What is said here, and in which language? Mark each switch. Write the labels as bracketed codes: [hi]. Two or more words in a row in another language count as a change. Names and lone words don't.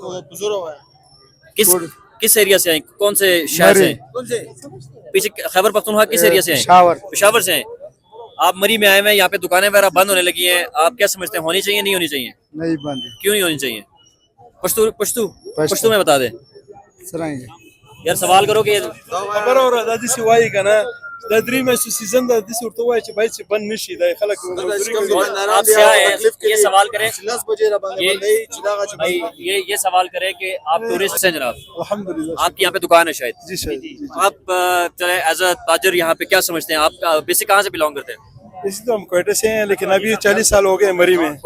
[hi] किस एरिया से आए, कौन से शहर से आए? पीछे खैबर पख्तूनख्वा किस एरिया से आए? पेशावर से आए। आप मरी में आए हुए हैं, यहाँ पे दुकानें वगैरह बंद होने लगी हैं, आप क्या समझते हैं, होनी चाहिए नहीं होनी चाहिए? नहीं बंद। क्यों नहीं होनी चाहिए? पश्तू में बता दे यार, सवाल करो कि [ps] خبر اور د دې وایي کنه د درې میاشتو سیزن د دې ورته وایي چې باید چې بند نشي د خلک [hi] आप क्या है ये सवाल करें ये सवाल करें कि आप टूरिस्ट हैं जनाब, अल्हम्दुलिल्लाह आपकी यहाँ पे दुकान है शायद। जी सर। आप चले [en] as a [hi] ताजर यहाँ पे क्या समझते हैं, आप बेसिक कहाँ से बिलोंग करते हैं? इसी तो हम कोयटा से हैं, लेकिन अभी 40 साल हो गए मरी में।